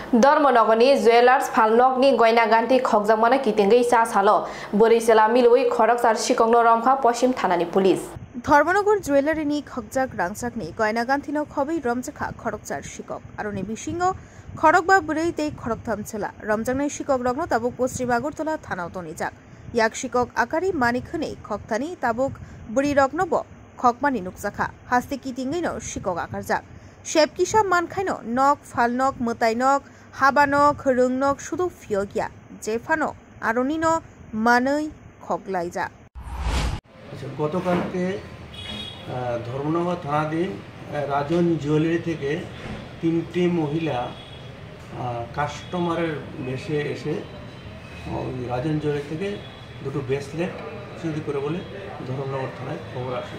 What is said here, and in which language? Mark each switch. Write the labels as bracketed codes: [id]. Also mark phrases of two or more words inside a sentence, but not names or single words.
[trp] धर्मनगरनि जुवेलार्स फालनकनि गयना गान्थि खगजामाना कितिंगै सा सालो बोरैसेला मिलुई खरकसार सिकंनो रमखा पश्चिम थानानि पुलिस ধর্মনগর জুয়েলারিনি খকজাক রাংসাকনি গয়না গান্থিনো খবই রমজাখা খরকচার শিকক আরনি বিশিঙ্গ খরক বা বুড়েইতে খরকথাম ছেলা রমজাংনাই শিকক রগ্ন তাবুক পশ্চিম আগরতলা থানাও তনিজাক ইয়াক শিকক আকারি মানিকহনে খকথানি তাবুক বুড়ি রগ্নব খকমানি নুকজাখা হাস্তে কিতিঙ্গৈনো শিকক আকারজাক শেপকিসা মানখাইনো নক ফালনক মোতাইনক হাবানক রুংনক শুধু ফিয়গিয়া জেফানো আরনিনো মানৈ খগলাইজা। [bn] গতকালকে ধর্মনগর থানাধীন রাজন জুয়েলারি থেকে তিনটি মহিলা কাস্টমারের বেশে এসে রাজন জুয়েলারি থেকে দুটো ব্রেসলেট চুরি করে বলে ধর্মনগর থানায় খবর আসে।